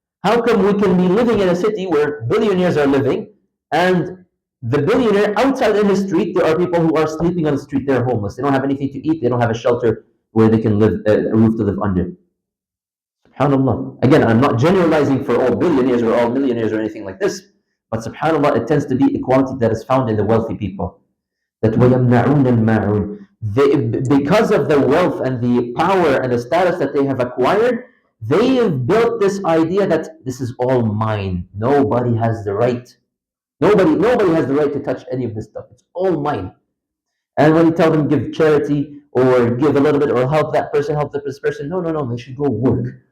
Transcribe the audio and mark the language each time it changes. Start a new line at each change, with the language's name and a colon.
English: How come we can be living in a city where billionaires are living, and the billionaire outside in the street, there are people who are sleeping on the street, they're homeless. They don't have anything to eat, they don't have a shelter where they can live, a roof to live under. SubhanAllah. Again, I'm not generalizing for all billionaires or all millionaires or anything like this, but SubhanAllah, it tends to be equality that is found in the wealthy people.
Arabic: That وَيَمْنَعُونَ الْمَاعُونَ.
English: Because of the wealth and the power and the status that they have acquired, they have built this idea that this is all mine. Nobody has the right. Nobody has the right to touch any of this stuff. It's all mine. And when you tell them give charity or give a little bit or help that person, help this person, no. They should go work.